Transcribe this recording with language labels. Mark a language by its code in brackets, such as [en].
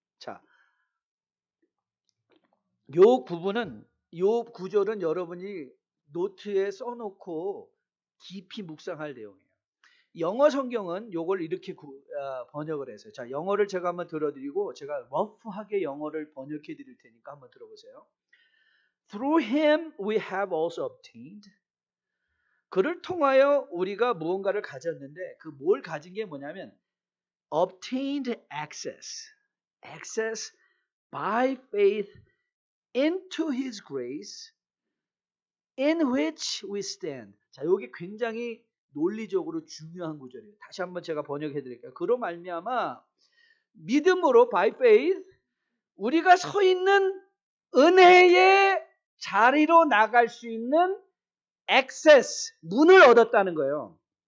[ko] 자, 요 부분은, 요 구절은 여러분이 노트에 써놓고 깊이 묵상할 내용이에요. 영어 성경은 요걸 이렇게 번역을 했어요. 자, 영어를 제가 한번 들어드리고 제가 러프하게 영어를 번역해 드릴 테니까 한번 들어보세요. [en] Through him we have also obtained. [ko] 그를 통하여 우리가 무언가를 가졌는데 그 뭘 가진 게 뭐냐면 [en] obtained access. access by faith into his grace in which we stand. [ko] 자, 이게 굉장히 논리적으로 중요한 구절이에요. 다시 한번 제가 번역해 드릴게요. 그로 말미암아 믿음으로 [en] by faith [ko] 우리가 서 있는 은혜의 자리로 나갈 수 있는 access, 문을 얻었다는 거예요.